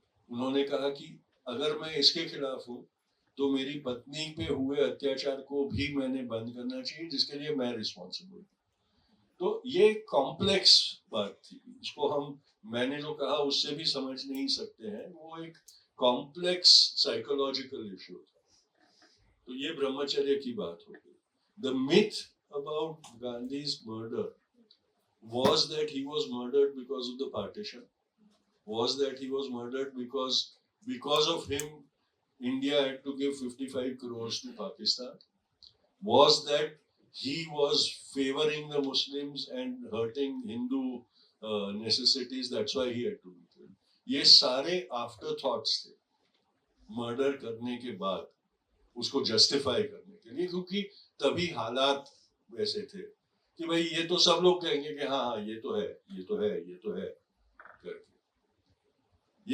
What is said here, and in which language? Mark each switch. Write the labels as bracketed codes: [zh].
[hi] उन्होंने कहा कि अगर मैं इसके खिलाफ हूँ तो मेरी पत्नी पे हुए अत्याचार को भी मैंने बंद करना चाहिए, जिसके लिए मैं रिस्पॉन्सिबल। तो ये कॉम्प्लेक्स बात थी, इसको मैंने जो कहा उससे भी समझ नहीं सकते हैं, वो एक कॉम्प्लेक्स साइकोलॉजिकल इश्यू था। तो ये ब्रह्मचर्य की बात हो गई। [en] The myth about Gandhi's murder was that he was murdered because of the partition, was that he was murdered because of him India had to give 55 crores to Pakistan, was that he was favoring the Muslims and hurting Hindu necessities, that's why he had to be killed. [hi] ये सारे after thoughts थे murder करने के बाद उसको justify करने के लिए, क्योंकि तभी हालात वैसे थे कि भाई ये तो सब लोग कहेंगे कि हाँ हाँ ये तो है, ये तो है, ये तो है करके।